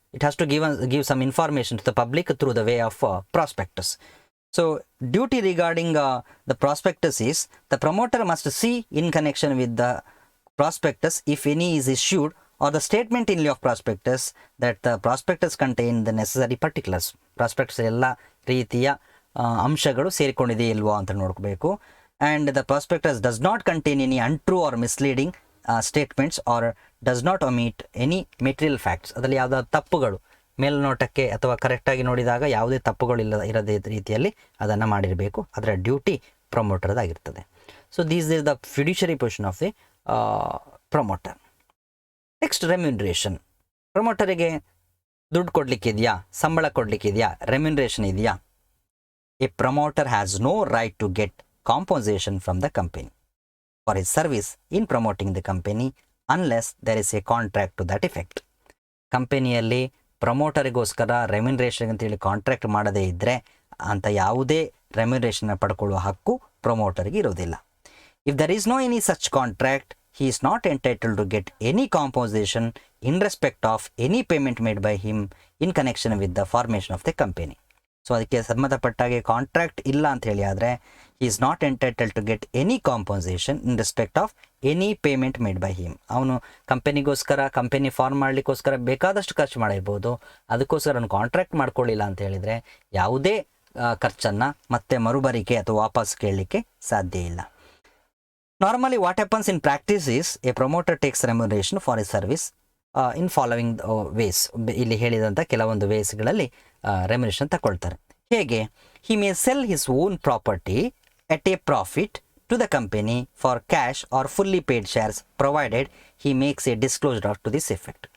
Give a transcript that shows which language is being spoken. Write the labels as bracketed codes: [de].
[en] It has to give some information to the public through the way of prospectus. So duty regarding the prospectus is the promoter must see in connection with the prospectus, if any is issued, or the statement in lieu of prospectus, that the prospectus contain the necessary particulars. [kn] Prospectus ಎಲ್ಲ ರೀತಿಯ ಅಂಶಗಳು ಸೇರಿಕೊಂಡಿದೆ ಇಲ್ವೋ ಅಂತ ನೋಡ್ಕೋಬೇಕು. [en] And the prospectus does not contain any untrue or misleading statements or does not omit any material facts. [kn] ಅದರಲ್ಲಿ ಯಾವುದಾದ್ರು ತಪ್ಪುಗಳು ಮೇಲ್ನೋಟಕ್ಕೆ ಅಥವಾ ಕರೆಕ್ಟಾಗಿ ನೋಡಿದಾಗ ಯಾವುದೇ ತಪ್ಪುಗಳು ಇರದೇ ರೀತಿಯಲ್ಲಿ ಅದನ್ನು ಮಾಡಿರಬೇಕು. ಅದರ duty ಪ್ರಮೋಟರ್ದಾಗಿರ್ತದೆ. [en] So these is the fiduciary position of the promoter. Next, remuneration. [kn] ಪ್ರಮೋಟರಿಗೆ ದುಡ್ಡು ಕೊಡಲಿಕ್ಕಿದೆಯಾ, ಸಂಬಳ ಕೊಡಲಿಕ್ಕಿದೆಯಾ, ರೆಮ್ಯುನರೇಷನ್ ಇದೆಯಾ? [en] A promoter has no right to get compensation from the company for his service in promoting the company unless there is a contract to that effect. [kn] ಕಂಪನಿಯಲ್ಲಿ ಪ್ರಮೋಟರಿಗೋಸ್ಕರ remuneration ಅಂತೇಳಿ contract ಮಾಡದೇ ಇದ್ದರೆ ಅಂತ ಯಾವುದೇ ರೆಮ್ಯುನರೇಷನ್ನ ಪಡ್ಕೊಳ್ಳುವ ಹಕ್ಕು ಪ್ರಮೋಟರ್ಗೆ ಇರೋದಿಲ್ಲ. [en] If there is no any such contract, he is not entitled to get any compensation in respect of any payment made by him in connection with the formation of the company. [kn] So ಅದಕ್ಕೆ ಸಂಬಂಧಪಟ್ಟಾಗೆ contract ಇಲ್ಲ ಅಂತ ಹೇಳಿ ಆದರೆ [en] he is not entitled to get any compensation in respect of any payment made by him. [kn] ಅವನು company form ಮಾಡಲಿಕ್ಕೋಸ್ಕರ ಬೇಕಾದಷ್ಟು ಖರ್ಚು ಮಾಡಿರ್ಬೋದು, ಅದಕ್ಕೋಸ್ಕರ ಅವನು ಕಾಂಟ್ರಾಕ್ಟ್ ಮಾಡ್ಕೊಳ್ಳಿಲ್ಲ ಅಂತ ಹೇಳಿದರೆ ಯಾವುದೇ ಖರ್ಚನ್ನು ಮತ್ತೆ ಮರುಬರಿಕೆ ಅಥವಾ ವಾಪಸ್ ಕೇಳಲಿಕ್ಕೆ ಸಾಧ್ಯ ಇಲ್ಲ. [en] Normally what happens in practice is a promoter takes remuneration for his service in following ways, [kn] ಇಲ್ಲಿ ಹೇಳಿದಂಥ ಕೆಲವೊಂದು ವೇಸ್ಗಳಲ್ಲಿ ರೆಮ್ಯುನರೇಷನ್ ತಗೊಳ್ತಾರೆ. ಹೇಗೆ? [en] He may sell his own property at a profit to the company for cash or fully paid shares provided he makes a disclosed to this effect.